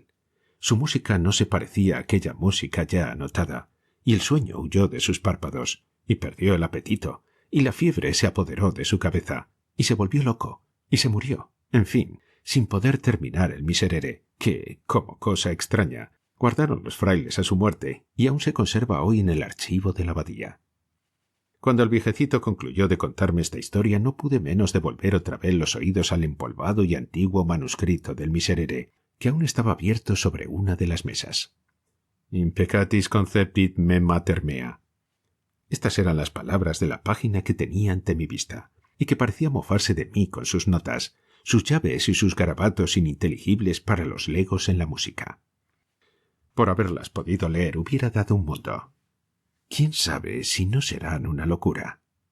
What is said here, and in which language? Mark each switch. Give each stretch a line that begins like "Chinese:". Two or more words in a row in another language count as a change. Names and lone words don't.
Spanish: Su música no se parecía a aquella música ya anotada, y el sueño huyó de sus párpados, y perdió el apetito, y la fiebre se apoderó de su cabeza, y se volvió loco, y se murió, en fin, sin poder terminar el miserere, que, como cosa extraña, guardaron los frailes a su muerte, y aún se conserva hoy en el archivo de la abadía. Cuando el viejecito concluyó de contarme esta historia, no pude menos de volver otra vez los oídos al empolvado y antiguo manuscrito del miserere, que aún estaba abierto sobre una de las mesas.
Latin: «Impecatis conceptit me mater mea».
Spanish: Estas eran las palabras de la página que tenía ante mi vista, y que parecía mofarse de mí con sus notas, sus llaves y sus garabatos ininteligibles para los legos en la música. Por haberlas podido leer hubiera dado un mundo. ¿Quién sabe si no serán una locura?